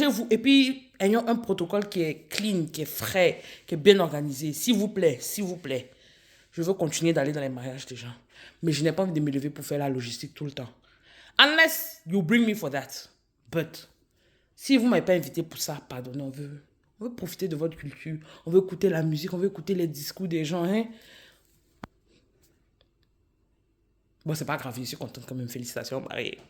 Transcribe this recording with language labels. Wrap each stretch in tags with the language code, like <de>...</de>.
<fr>Et puis ayons un protocole qui est clean, qui est frais, qui est bien organisé. S'il vous plaît. Je veux continuer d'aller dans les mariages des gens. Mais je n'ai pas envie de me lever pour faire la logistique tout le temps.</fr> <en>Unless you bring me for that. But,</en> <fr>si vous ne m'avez pas invité pour ça, pardonnez, on veut profiter de votre culture. On veut écouter la musique, on veut écouter les discours des gens. Hein? Bon, c'est pas grave, je suis contente quand même. Félicitations, mariée.</fr>